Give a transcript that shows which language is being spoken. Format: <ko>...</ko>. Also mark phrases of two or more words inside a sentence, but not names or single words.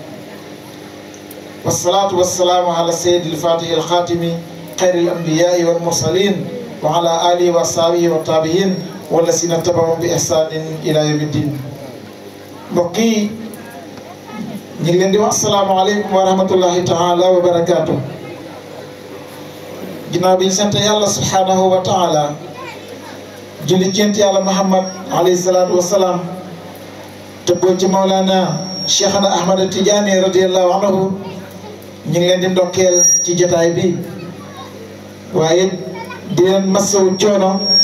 <ar>والصلاة والسلام على السيد الفاتح الخاتم خير الأنبياء والمرسلين وعلى آله وأصحابه والتابعين والذين اتبعوا بإحسان إلى يوم الدين. بقي نيغلندي السلام عليكم ورحمة الله تعالى وبركاته.</ar> <wo>ginnaaw bi ñu sant yàlla</wo> <ar>سبحانه وتعالى</ar> <wo>julli ci yàlla Muhammad</wo> <ar>عليه الصلاة والسلام</ar> <wo>te boo ci Mawlana Cheikhna Ahmad Tidiane</wo> <ar>رضي الله عنه</ar> <wo>ñu ngi leen di ndokkeel ci jotaay bi, waaye di leen masawu coono</wo>